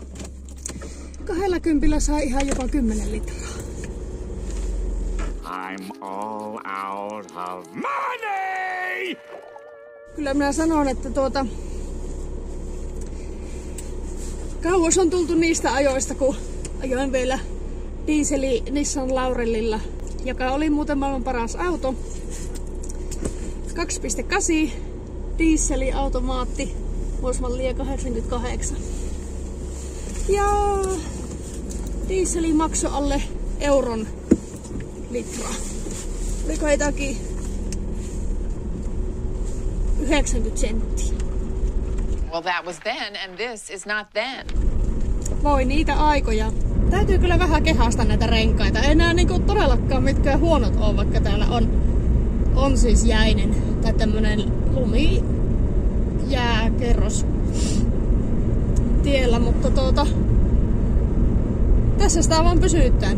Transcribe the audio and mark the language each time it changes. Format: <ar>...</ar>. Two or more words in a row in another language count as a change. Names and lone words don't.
<fi>20 sai ihan jopa 10 litraa.</fi> <en>I'm all out of money!</en> <fi>Kyllä minä sanon, että kauas on tultu niistä ajoista, kun ajoin vielä dieseli Nissan Laurelilla, joka oli muuten maailman paras auto. 2.8 dieseliautomaatti, vuosimallia 88. Ja dieseli maksoi alle euron litraa. Oliko jotakin 90 senttiä.</fi> <en>Well, that was then, and this is not then.</en> <fi>Voi niitä aikoja. Täytyy kyllä vähän kehasta näitä renkaita. Ei nää niinku todellakaan mitkään huonot oo, vaikka täällä on siis jäinen tai tämmönen lumijääkerros tiellä, mutta tässä sitä vaan pysytään.</fi>